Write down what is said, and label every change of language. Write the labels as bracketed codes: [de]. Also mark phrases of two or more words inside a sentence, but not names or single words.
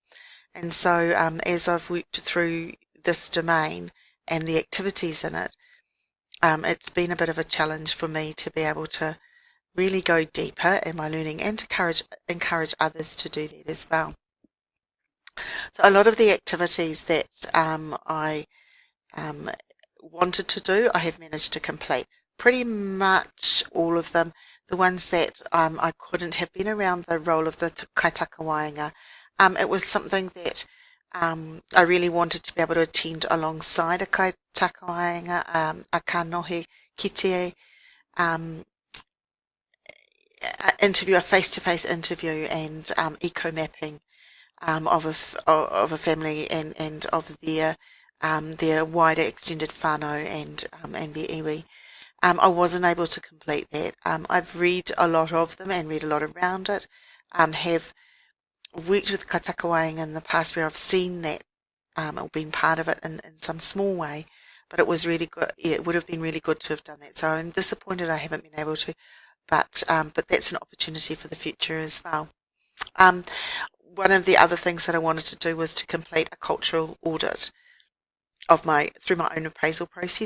[en] And so as I've worked through this domain and the activities in it, it's been a bit of a challenge for me to be able to really go deeper in my learning and to encourage others to do that as well. So a lot of the activities that I wanted to do, I have managed to complete. Pretty much all of them. The ones that I couldn't have been around the role of the [mi] kaitaka waenga. [en] It was something that I really wanted to be able to attend alongside a [mi] kaitaka waenga, [en] a [mi] kanohi kite, [en] interview, a face-to-face interview, and eco-mapping of a family and of their wider extended whānau and their iwi. I wasn't able to complete that. I've read a lot of them and read a lot around it. Have worked with [mi] kaitaka waenga [en] in the past where I've seen that or been part of it in some small way, but it was really good. Yeah, it would have been really good to have done that. So I'm disappointed I haven't been able to. But that's an opportunity for the future as well. One of the other things that I wanted to do was to complete a cultural audit of through my own appraisal process.